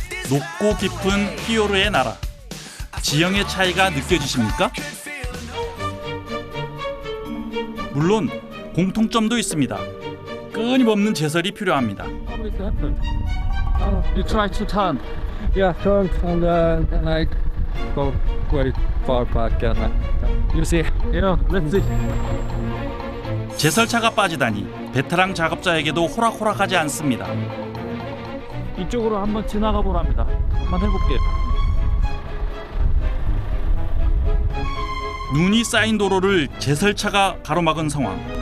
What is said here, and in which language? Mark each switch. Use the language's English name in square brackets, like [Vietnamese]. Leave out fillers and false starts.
[Korean] 높고 깊은 피요르의 나라. 지형의 차이가 느껴지십니까? 물론 공통점도 있습니다. 끊임없는 제설이 필요합니다. [English] You try to turn. Yeah, turn and then I go quite far back and you see. Yeah, let's see. [Korean] 제설차가 빠지다니 베테랑 작업자에게도 호락호락하지 않습니다. 이쪽으로 한번 지나가 보랍니다. 한번 해볼게요. 눈이 쌓인 도로를 제설차가 가로막은 상황.